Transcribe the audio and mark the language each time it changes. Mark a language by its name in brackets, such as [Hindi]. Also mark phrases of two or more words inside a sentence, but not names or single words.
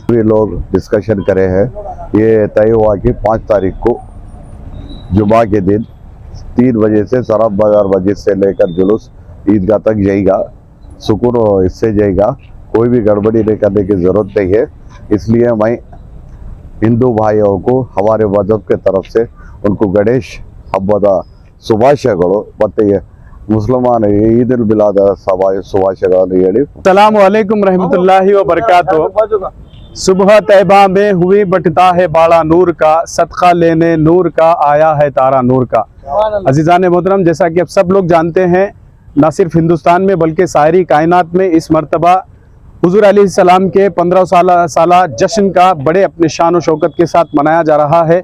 [Hindi] ये लोग डिस्कशन करे हैं, ये तय हुआ कि 5 तारीख को जुमा के दिन 3 बजे से शराब बाजार मस्जिद से लेकर जुलूस ईदगाह तक जाएगा। सुकून इससे जाएगा, कोई भी गड़बड़ी नहीं करने की ज़रूरत नहीं है। इसलिए मैं हिंदू भाइयों को हमारे मजहब के तरफ से उनको गणेश हब्बದ [Kannada] ಶುಭಾಶಯಗಳು ಮತ್ತು ಮುಸ್ಲಿಮಾನ್ ಈದ್ ಉಲ್ ಮಿಲಾದ್ ಶುಭಾಶಯಗಳನ್ನು ಹೇಳಿ [Arabic] السلام عليكم ورحمة الله وبركاته. [Hindi] सुबह तैबा में हुई बटता है बाड़ा नूर का, सदका लेने नूर का आया है तारा नूर का। अजीज़ान मोहतरम, जैसा कि अब सब लोग जानते हैं, न सिर्फ हिंदुस्तान में बल्कि सारी कायनात में इस मर्तबा हुजूर अलैहिस्सलाम के 15 साला जश्न का बड़े अपने शान और शौकत के साथ मनाया जा रहा है।